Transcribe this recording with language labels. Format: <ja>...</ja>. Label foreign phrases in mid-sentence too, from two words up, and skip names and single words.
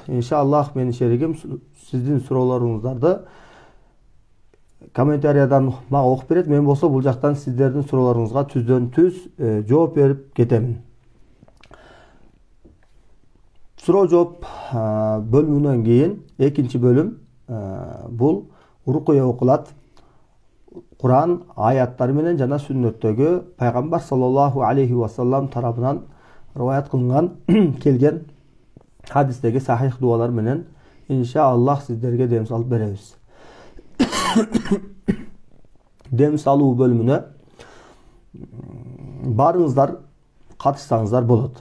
<ky>Иншаллах менин шеригим сиздин суроолоруңуздарды комментариядан мага окуп берет. Мен болсо бул жактан сиздердин суроолоруңузга түздөн түз жооп берип кетемин. Суроо жооп бөлүмүнөн кийин экинчи бөлүм бул рукуя окулат.</ky> <tr>Kur'an ayatları</tr> <ky>менен жана сүннөттөгү Пайгамбар</ky> <ar>صلى الله عليه وسلم</ar> <ky>тарабынан риваят кылынган келген хадистеги сахих дуалар менен иншаллах сиздерге дем салып беребиз. Дем салуу бөлүмүнө барыңыздар, катышсаңыздар болот.</ky>